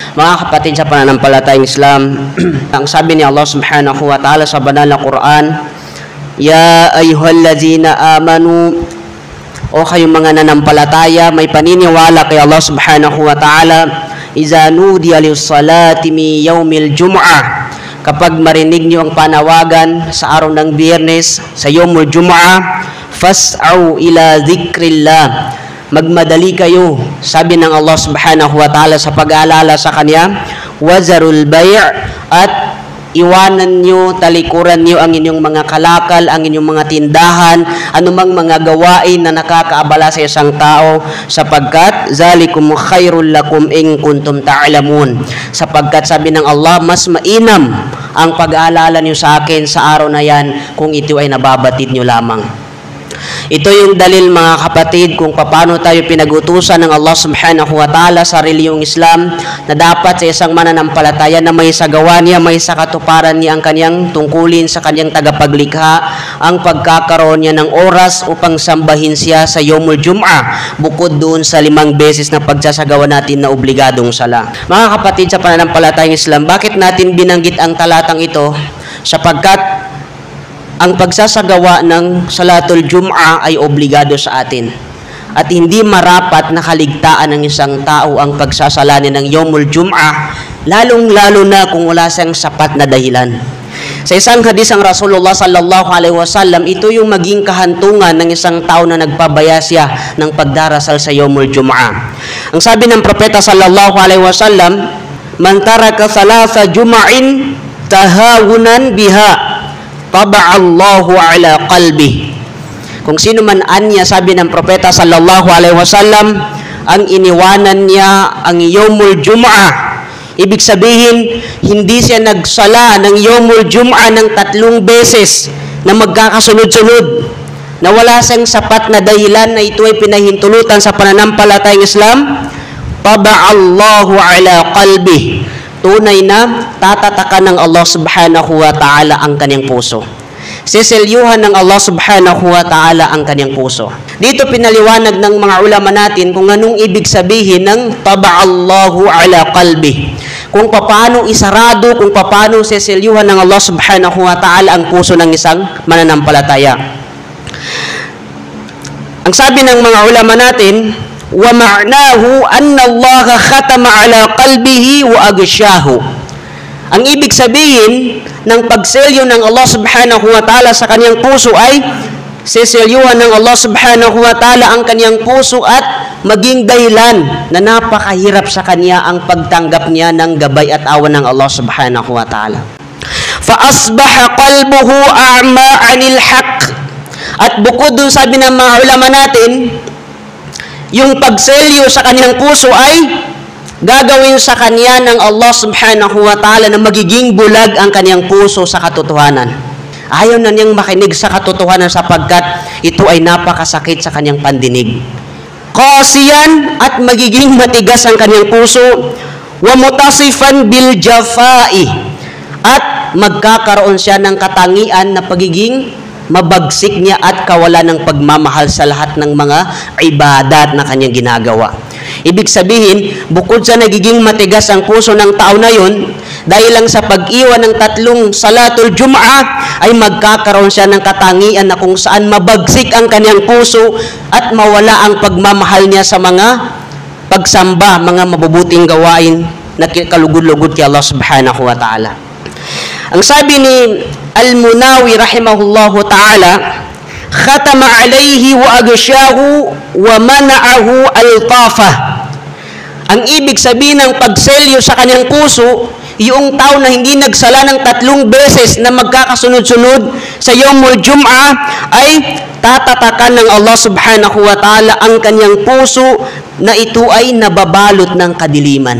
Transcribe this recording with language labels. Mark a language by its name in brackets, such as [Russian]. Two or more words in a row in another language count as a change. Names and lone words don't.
[Filipino] Mga kapatid sa pananampalatayang Islam, ang sabi ni [Arabic] الله سبحانه وتعالى [Filipino] sa banal na Quran, [Arabic] يا أيها الذين آمنوا, [Filipino] o kayong mga nanampalataya, may paniniwala kay [Arabic] الله سبحانه وتعالى إذا نودي للصلاة من يوم الجمعة, [Filipino] kapag marinig niyo ang panawagan sa araw ng Biyernes, sa [Arabic] يوم الجمعة, [Filipino] fas'au [Arabic] إلى ذكر الله, [Filipino] magmadali kayo, sabi ng [Arabic] الله سبحانه وتعالى, [Filipino] sa pag-aalala sa Kanya, [Arabic] وذروا البيع' [Filipino] at iwanan nyo, talikuran nyo ang inyong mga kalakal, ang inyong mga tindahan, anumang mga gawain na nakakaabala sa isang tao, sapagkat [Arabic] ذلكم خير لكم إن كنتم تعلمون, [Filipino] sapagkat sabi ng Allah, mas mainam ang pag-aalala nyo sa akin sa araw na yan kung ito ay nababatid nyo lamang. Ito yung dalil, mga kapatid, kung paano tayo pinag-utusan ng [Arabic] الله سبحانه وتعالى [Filipino] sa reliyong Islam, na dapat sa isang mananampalataya na may sagawa niya, may sakatuparan niya ang kanyang tungkulin sa kanyang tagapaglikha, ang pagkakaroon niya ng oras upang sambahin siya sa [Arabic] يوم الجمعة, [Filipino] bukod doon sa 5 beses na pagsasagawa natin na obligadong sala. Mga kapatid sa pananampalatayang Islam, bakit natin binanggit ang talatang ito? Sapagkat ang pagsasagawa ng [Arabic] صلاة الجمعة [Filipino] ay obligado sa atin. At hindi marapat na kaligtaan ng isang tao ang pagsasalanin ng [Arabic] يوم الجمعة, [Filipino] lalong-lalo na kung wala siyang sapat na dahilan. Sa isang hadis ang [Arabic] رسول الله صلى الله عليه وسلم, [Filipino] ito yung maging kahantungan ng isang tao na nagpabayasya ng pagdarasal sa [Arabic] يوم الجمعة. [Filipino] Ang sabi ng propeta [Arabic] صلى الله عليه وسلم من ترك ثلاث جمع تهاونا بها طبع الله على قلبه. [Filipino] Kung sino man anya, sabi ng propeta [Arabic] صلى الله عليه وسلم, [Filipino] ang iniwanan niya ang [Arabic] يوم الجمعة, [Filipino] ibig sabihin hindi siya nagsala ng [Arabic] يوم الجمعة [Filipino] ng 3 beses na magkakasunod-sunod, na wala siyang sapat na dahilan na ito ay pinahintulutan sa pananampalatayang Islam, [Arabic] طبع الله على قلبه, [Filipino] tunay na tatatakan ng [Arabic] الله سبحانه وتعالى [Filipino] ang kanyang puso. Siselyuhan ng [Arabic] الله سبحانه وتعالى [Filipino] ang kanyang puso. Dito pinaliwanag ng mga ulama natin kung anong ibig sabihin ng [Arabic] طبع الله على قلبه. [Filipino] Kung paano isarado, kung paano siselyuhan ng [Arabic] الله سبحانه وتعالى [Filipino] ang puso ng isang mananampalataya. Ang sabi ng mga ulama natin, [Arabic] ومعناه أن الله ختم على قلبه وأغشاه. [Filipino] Ang ibig sabihin ng pagselyo ng [Arabic] الله سبحانه وتعالى [Filipino] sa kanyang puso ay seselyuhan ng [Arabic] الله سبحانه وتعالى [Filipino] ang kanyang puso at maging dahilan na napakahirap sa kanya ang pagtanggap niya ng gabay at awan ng [Arabic] الله سبحانه وتعالى. فأصبح قلبه أعمى عن الحق. [Filipino] At bukod dun, sabi ng mga ulama natin, yung pagselyo sa kanyang puso ay gagawin sa kanya ng [Arabic] الله سبحانه وتعالى [Filipino] na magiging bulag ang kanyang puso sa katotohanan. Ayaw na niyang makinig sa katotohanan sapagkat ito ay napakasakit sa kanyang pandinig. Qasiyan, at magiging matigas ang kanyang puso, [Arabic] ومتصفا بالجفاء, [Filipino] at magkakaroon siya ng katangian na pagiging mabagsik niya at kawalan ng pagmamahal sa lahat ng mga ibadat na kanyang ginagawa. Ibig sabihin, bukod sa nagiging matigas ang puso ng tao na yun, dahil lang sa pag-iwan ng 3 [Arabic] صلاة الجمعة, [Filipino] ay magkakaroon siya ng katangian na kung saan mabagsik ang kanyang puso at mawala ang pagmamahal niya sa mga pagsamba, mga mabubuting gawain na kalugod-lugod kay [Arabic] الله سبحانه وتعالى. [Filipino] Ang sabi ni [Arabic] Al-Munawi رحمه الله تعالى ختم عليه وأغشاه ومنعه اللطف. [Filipino] Ang ibig sabihin ng pagselyo sa kanyang puso, yung tao na hindi nagsala ng 3 beses na magkakasunod-sunod sa [Arabic] يوم الجمعة, [Filipino] ay tatatakan ng [Arabic] الله سبحانه وتعالى [Filipino] ang kanyang puso na ito ay nababalot ng kadiliman.